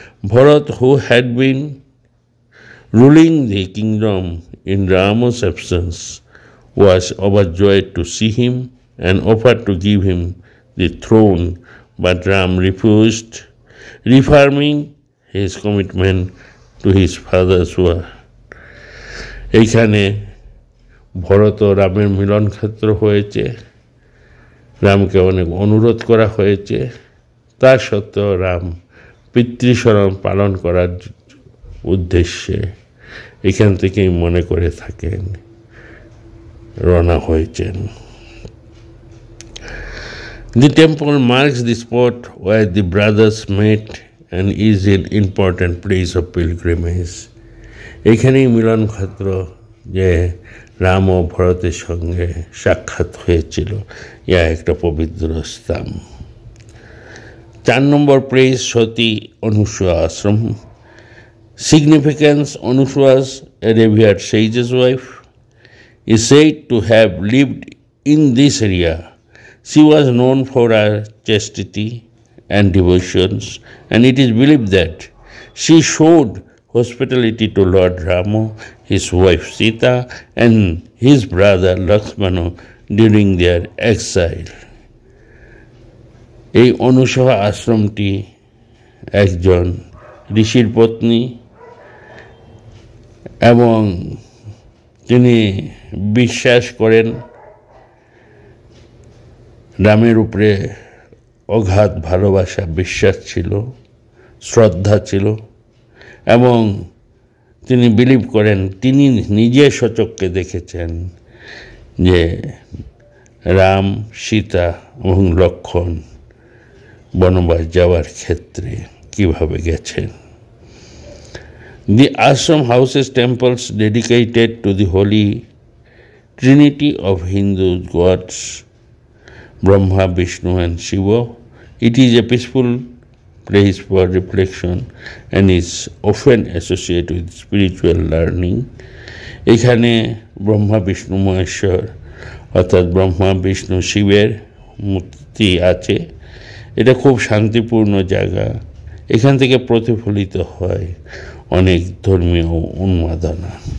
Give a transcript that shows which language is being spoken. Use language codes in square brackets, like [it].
[en] Bharat, who had been ruling the kingdom in Rama's absence, was overjoyed to see him and offered to give him the throne, but Ram refused, reaffirming his commitment to his father's word. [bn] এইখানে ভরত ও রামের মিলন ক্ষেত্র হয়েছে, রামকে অনেক অনুরোধ করা হয়েছে, তা সত্ত্বেও রাম পিতৃশরণ পালন করার উদ্দেশ্যে এখান থেকেই মনে করে থাকেন রওনা হয়েছেন। [en] The temple marks the spot where the brothers met and is an important place of pilgrimage. [bn] এখানেই মিলন ক্ষেত্র, যে রাম ও ভরতের সঙ্গে সাক্ষাৎ হয়েছিল, ইয়া একটা পবিত্র স্থান। 4 নম্বর place Sati Anusuiya Ashram. [en] Significance: Anushua's a revered sage's wife, is said to have lived in this area. She was known for her chastity and devotions, and it is believed that she showed hospitality to Lord Rama, his wife Sita, and his brother Lakshmana during their exile. [bn] এই অনুসূয়া আশ্রমটি একজন ঋষির পত্নী এবং তিনি বিশ্বাস করেন রামের উপরে অগাধ ভালোবাসা, বিশ্বাস ছিল, শ্রদ্ধা ছিল এবং তিনি বিলিভ করেন, তিনি নিজে সচক্ষে দেখেছেন যে রাম, সীতা এবং লক্ষ্মণ বনবাস যাওয়ার ক্ষেত্রে কিভাবে গেছেন। [en] The ashram houses temples dedicated to the holy trinity of Hindu gods Brahma, Vishnu and Shiva. It is a peaceful place for reflection and is often associated with spiritual learning. [bn] এখানে ব্রহ্মা বিষ্ণু মহেশ্বর অর্থাৎ ব্রহ্মা বিষ্ণু শিবের মূর্তি আছে। এটা খুব শান্তিপূর্ণ জায়গা। এখান থেকে প্রতিফলিত হয় অনেক ধর্মীয় উন্মাদনা।